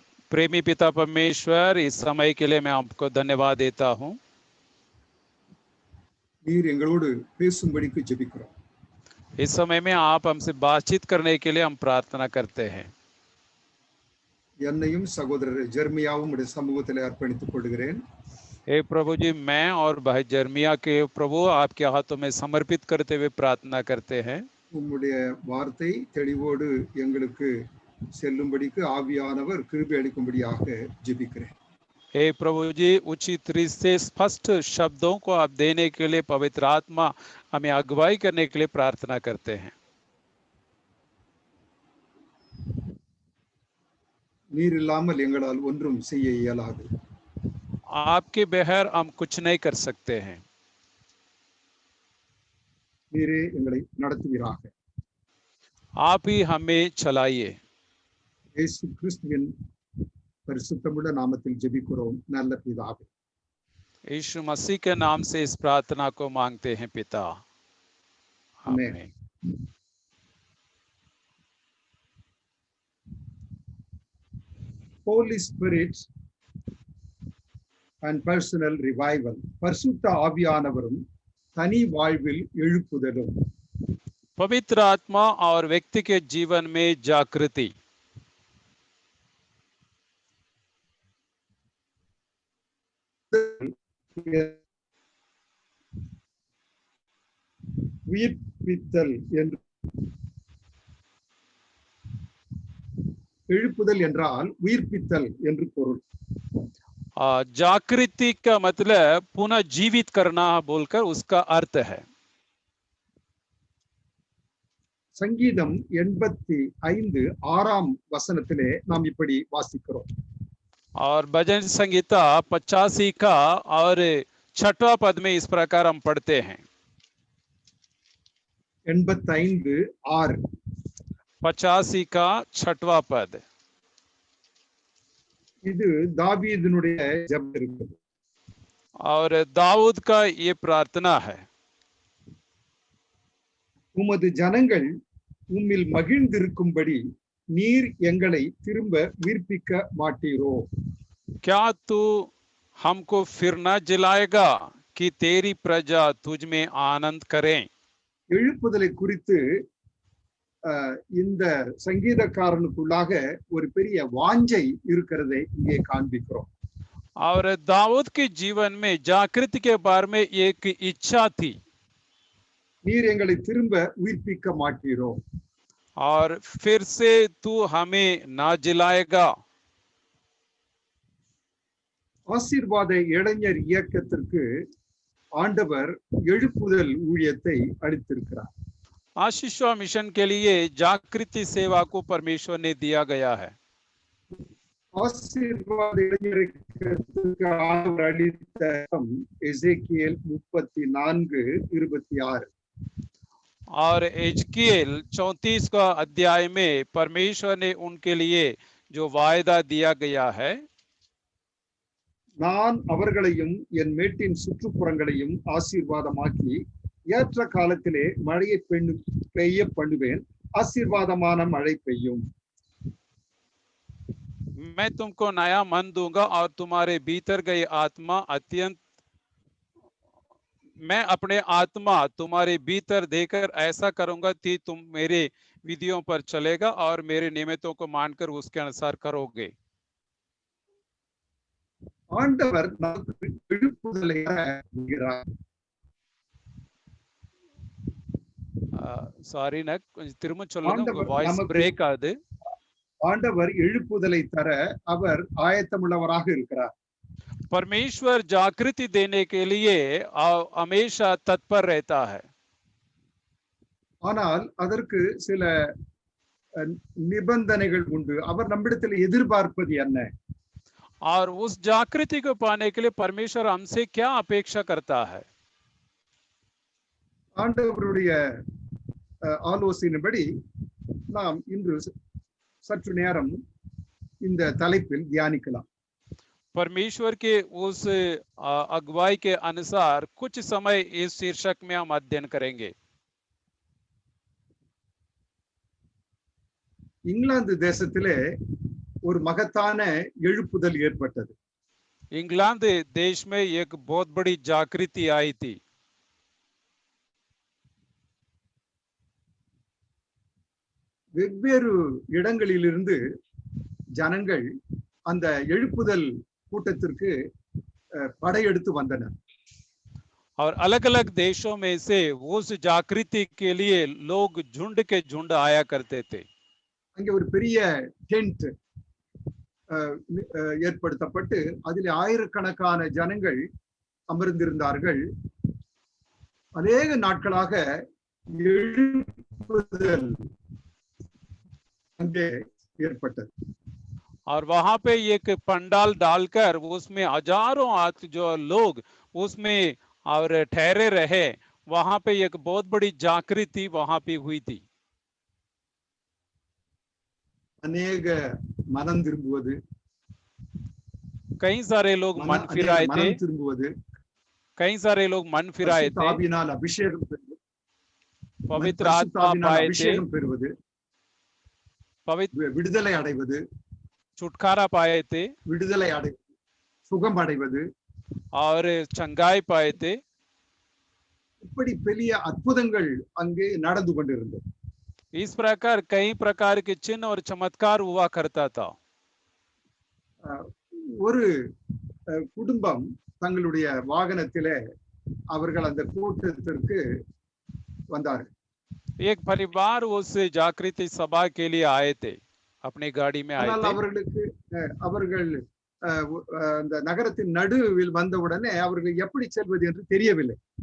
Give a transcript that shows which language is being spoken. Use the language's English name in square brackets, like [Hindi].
[Hindi] प्रेमी पिता परमेश्वर, इस समय के लिए मैं आपको धन्यवाद देता हूँ. [Tamil] நீர் எங்களோடு பேசும்படிக்கு ஜெபிக்கிறோம். [Hindi] इस समय में आप हमसे बातचीत करने के लिए हम प्रार्थना करते हैं. [Tamil] என்னையும் சகோதரர் ஜெர்மியாவும் உடைய சமூகத்தில் அர்ப்பணித்துக் கொள்கிறேன். [Hindi] हे प्रभु जी, मैं और भाई जर्मिया के प्रभु आपके हाथों में समर्पित करते हुए प्रार्थना करते हैं. [Tamil] உம்முடைய வார்த்தை தெளிவோடு எங்களுக்கு செல்லும்படிக்கு ஆவியானவர் கிருபை அளிக்கும்படியாக ஜெபிக்கிறேன். [Hindi] हे प्रभु जी, उचित रीति से स्पष्ट शब्दों को आप देने के लिए पवित्र आत्मा हमें अगुवाई करने के लिए प्रार्थना करते हैं. [Tamil] நீர் இல்லாமல் எங்களால் ஒன்றும் செய்ய இயலாது. [Hindi] आपके बगैर हम कुछ नहीं कर सकते हैं. [Tamil] நீரே எங்களை நடத்துவீராக. [Hindi] आप ही हमें चलाइए. [Tamil] இயேசு கிறிஸ்துவின் பரிசுத்தமுள்ள நாமத்தில் ஜெபிக்கிறோம் நல்ல பிதாவே. [Hindi] यीशु मसीह के नाम से इस प्रार्थना को मांगते हैं पिता. आमीन. [English] Holy Spirit and personal revival. [Tamil] பரிசுத்த ஆவியானவரும் தனி வாழ்வில் எழுப்புதலும். [Hindi] पवित्र आत्मा और व्यक्ति के जीवन में जागृति. [Tamil] உயிர்ப்பித்தல் என்று எழுப்புதல் என்றால் உயிர்ப்பித்தல் என்று பொருள். [Hindi] जागृति का मतलब पुनः जीवित करना बोलकर उसका अर्थ है. [Tamil] சங்கீதம் 85:6 வசனத்திலே நாம் இப்படி வாசிக்கிறோம். [Hindi] और भजन संगीता 85 का और 6वां पद में इस प्रकार हम पढ़ते हैं. 85:6 85 का 6वां पद. [Tamil] இது தாவீதினுடைய ஜெபம் இருக்குது. [Hindi] और दाऊद का ये प्रार्थना है. [Tamil] உமது ஜனங்கள் உம்மில் மகிழ்ந்திருக்கும்படி நீர் எங்களை திரும்ப உயிர்ப்பிக்க மாட்டீரோ? [Hindi] क्या तू हमको फिर न जिलाएगा कि तेरी प्रजा तुझ में आनंद करें? [Tamil] எழுப்புதலை குறித்து இந்த சங்கீதக்காரனுக்குள்ளாக ஒரு பெரிய வாஞ்சை இருக்கிறதை இங்கே காண்பிக்கிறோம். [Hindi] और दाऊद के जीवन में जागृति के बारे में एक इच्छा थी. [Tamil] நீர் எங்களை திரும்ப உயிர்ப்பிக்க மாட்டீரோ? [Hindi] और फिर से तू हमें ना जिलाएगा. [Tamil] ஆசீர்வாத இளைஞர் இயக்கத்திற்கு ஆண்டவர் எழுப்புதல் ஊழியத்தை அளித்திருக்கிறார். [Hindi] आशीष मिशन के लिए जागृति सेवा को परमेश्वर ने दिया गया है. [Tamil] ஆசீர்வாத இளைஞர் இயக்கத்திற்கு ஆண்டவர் அளித்த எசேக்கியேல் 34:26. [Hindi] और एजकिएल 34 का अध्याय में परमेश्वर ने उनके लिए जो वायदा दिया गया है [Tamil] நான் அவர்களையும் என் மேட்டின் சுற்றுப்புறங்களையும் ஆசீர்வாதமாக்கி ஏற்ற காலத்திலே மழையை பெய்ய பண்ணுவேன், ஆசீர்வாதமான மழை பெய்யும். [Hindi] मैं तुमको नया मन दूंगा और तुम्हारे भीतर गई आत्मा अत्यंत मैं अपने आत्मा तुम्हारे भीतर देकर ऐसा करूंगा कि तुम मेरे विधियों पर चलेगा और मेरे नियमों को मानकर उसके अनुसार करोगे. [Tamil] ஆண்டவர் நமக்கு எழுப்புதலை தருகிறார். சாரி நான் கொஞ்சம் திரும்ப சொல்லுங்க, உங்க ஆண்டவர் வாய்ஸ் நமக்கு பிரேக் ஆகுது. ஆண்டவர் எழுப்புதலை தர அவர் ஆயத்தமுள்ளவராக இருக்கிறார். [Hindi] परमेश्वर जागृति देने के लिए हमेशा तत्पर रहता है. [Tamil] ஆனால் அதற்கு சில நிபந்தனைகள் உண்டு. அவர் நம்மிடத்தில் எதிர்பார்ப்பது என்ன? [Hindi] और उस जागृति को पाने के लिए परमेश्वर हमसे क्या अपेक्षा करता है? [Tamil] ஆண்டவருடைய ஆலோசனையின்படி நாம் இன்று சற்று நேரம் இந்த தலைப்பில் தியானிக்கலாம். [Hindi] परमेश्वर के उस अगुवाई के अनुसार कुछ समय इस शीर्षक में हम अध्ययन करेंगे. [Tamil] இங்கிலாந்து தேசத்திலே ஒரு மகத்தான எழுப்புதல் ஏற்பட்டது. [Hindi] इंग्लैंड देश में एक बहुत बड़ी जागृति आई थी. [Tamil] வெவ்வேறு இடங்களிலிருந்து ஜனங்கள் அந்த எழுப்புதல் கூட்டத்திற்கு படையெடுத்து வந்தனர். [Hindi] और अलग-अलग देशों में से उस जागृति के लिए लोग झुंड के झुंड आया करते थे. [Tamil] அங்கே ஒரு பெரிய டென்ட் ஏற்படுத்தப்பட்டு அதில் ஆயிரக்கணக்கான ஜனங்கள் அமர்ந்திருந்தார்கள். அநேக நாட்களாக எழுப்புதல் அங்கே ஏற்பட்டது. [Hindi] और वहां पे एक पंडाल डालकर उसमें हजारों जो लोग उसमें और ठहरे रहे, वहां पे एक बहुत बड़ी जागृति वहां पे हुई थी. [Tamil] अनेक मनम तिरुம்புவது, [Hindi] कई सारे लोग मन फिराए थे, कई सारे लोग मन फिराए थे, [Tamil] ஆவியினால் அபிஷேகம் பெறுவது, [Hindi] पवित्र आत्मा पाए थे, [Tamil] பெறுவது, [Hindi] पवित्र [Tamil] விடுதலை அடைவது, [Hindi] छुटकारा पाए थे, [Tamil] விடுதலை அடைவது, சுகம் அடைவது [Hindi] और चंगाई पाए थे. [Tamil] இப்படி பெரிய அற்புதங்கள் அங்கே நடந்து கொண்டிருந்தது. [Hindi] इस प्रकार कई प्रकार के चिन्ह और चमत्कार हुआ करता था. [Tamil] ஒரு குடும்பம் தங்களுடைய வாகனத்திலே அவர்கள் அந்த கூட்டத்திற்கு வந்தார்கள். [Hindi] एक परिवार उस जागृति सभा के लिए आए थे, अपनी गाड़ी में आए थे. [Tamil] அவர்களுக்கு அவர்கள் அந்த நகரத்தின் நடுவில் வந்தவுடனே அவர்கள் எப்படி செல்வது என்று தெரியவில்லை.